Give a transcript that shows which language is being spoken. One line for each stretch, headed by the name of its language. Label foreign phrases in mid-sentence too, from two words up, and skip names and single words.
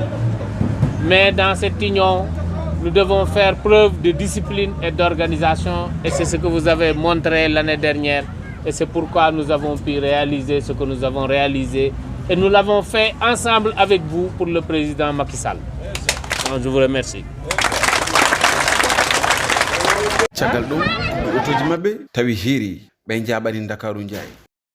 French: Mais dans cette union, nous devons faire preuve de discipline et d'organisation et c'est ce que vous avez montré l'année dernière et c'est pourquoi nous avons pu réaliser ce que nous avons réalisé et nous l'avons fait ensemble avec vous pour le président Macky Sall. Donc, je vous remercie.
Fula: Caggal ɗum ko otoji mabɓe tawi heeri ɓe jaɓani Dakaru Ndiaye